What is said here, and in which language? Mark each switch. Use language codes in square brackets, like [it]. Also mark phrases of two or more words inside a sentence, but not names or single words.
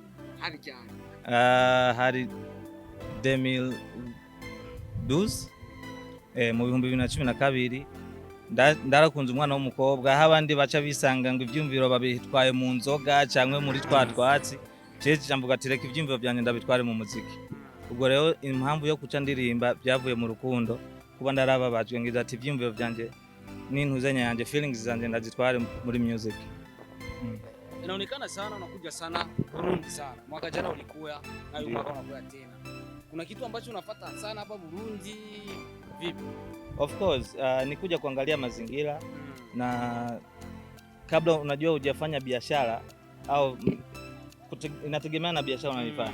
[rn] hari 2012 mu 2012 ndarakunze umwana w'umukobwa aho abandi baca bisanga ngo ivyumviro babitwaye mu nzoga cyangwa muri twatsi cece cyamvuga ati reka ivyumviro byanje ndabitware mu muziki ubwo rero impamvu yo kuca ndirimba byavuye mu rukundo kuba ndarababajwe ngize ati ivyumviro byanje n'intuzenya yanje feelings zanje ndazitware muri music. [sw] Inaonekana sana unakuja sana Burundi sana. Mwaka jana ulikuwa na uyu mwaka unakuja tena. Kuna kitu ambacho unafuata sana hapa Burundi vipi? [en] Of course, [sw] ni kuja kuangalia mazingira na kabla unajua hujafanya biashara au inategemea na biashara unayofanya.